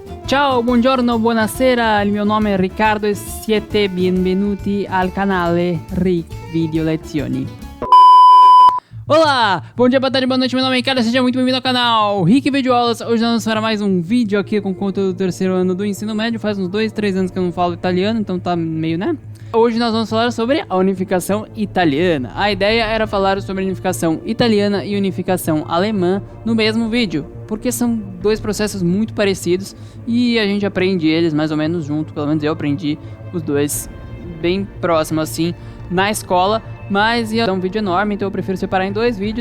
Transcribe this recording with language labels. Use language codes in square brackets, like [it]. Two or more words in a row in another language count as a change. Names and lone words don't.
[it] Ciao, buongiorno, buonasera, il mio nome è Riccardo e siete benvenuti al canale Rick Video Lezioni. [pt] Olá, bom dia, boa tarde, boa noite, meu nome é Ricardo, seja muito bem-vindo ao canal Rick Video Aulas. Hoje nós vamos para mais um vídeo aqui com conteúdo do terceiro ano do ensino médio. Faz uns 2, 3 anos que eu não falo italiano, então tá meio, né? Hoje nós vamos falar sobre a unificação italiana. A ideia era falar sobre a unificação italiana e unificação alemã no mesmo vídeo, porque são dois processos muito parecidos e a gente aprende eles mais ou menos junto, pelo menos eu aprendi os dois bem próximos assim na escola, mas ia dar um vídeo enorme, então eu prefiro separar em dois vídeos.